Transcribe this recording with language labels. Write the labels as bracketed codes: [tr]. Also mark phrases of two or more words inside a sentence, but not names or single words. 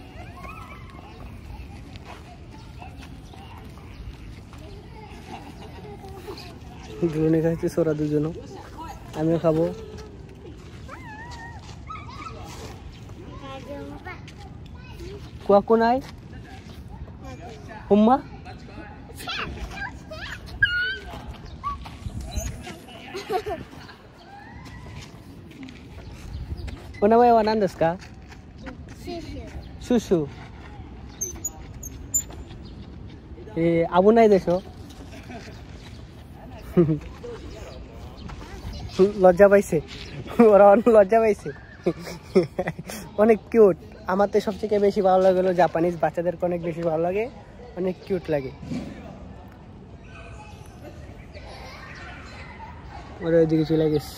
[bn] দোলনা খাইতেছে ওরা দুজনও, আমিও খাবো। কুয়া কোনায় হুম্মা [ja] お名前は何ですか？シュシュ。危ないでしょ [bn] লজ্জা পাইছে ওরা, অনেক লজ্জা পাইছে। অনেক কিউট। আমার তো সবথেকে বেশি ভালো লাগে হলো জাপানিজ বাচ্চাদেরকে অনেক বেশি ভালো লাগে, অনেক কিউট লাগে। ওরা ওইদিকে চলে গেছে।